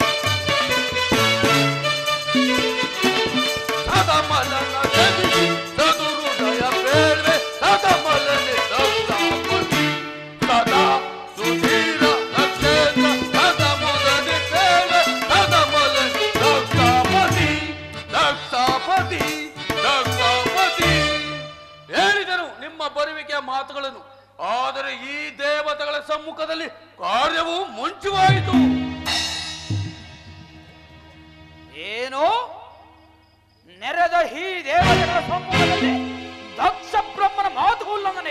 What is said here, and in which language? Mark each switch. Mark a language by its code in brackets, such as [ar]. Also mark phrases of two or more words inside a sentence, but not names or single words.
[kn] ಸದಮಲನ ತೆರಿಸಿ ಸದುಹೃದಯ ಪೇಳೆ ಸದಮಲನೆ ದಕ್ಷಾಪತಿ ಸದಾ ಸುಧೀರ ದಕ್ಷೇಂದ್ರ ಸದಮುದದಿ ಪೇಳೆ ಸದಮಲನೆ ದಕ್ಷಾಪತಿ ದಕ್ಷಾಪತಿ ದಕ್ಷಾಪತಿ. ಹೇಳಿದನು ನಿಮ್ಮ ಬರುವಿಕೆಯ ಮಾತುಗಳನ್ನು. ಆದರೆ ಈ ದೇವತೆಗಳ ಸಮ್ಮುಖದಲ್ಲಿ ಕಾರ್ಯವು ಮುಂಚುವಾಯಿತು. ಏನು? ನೆರೆದ ಈ ದೇವತೆಗಳ ಸಮ್ಮುಖದಲ್ಲಿ ದಕ್ಷ ಬ್ರಹ್ಮನ ಮಾತು ಉಲ್ಲಂಘನೆ.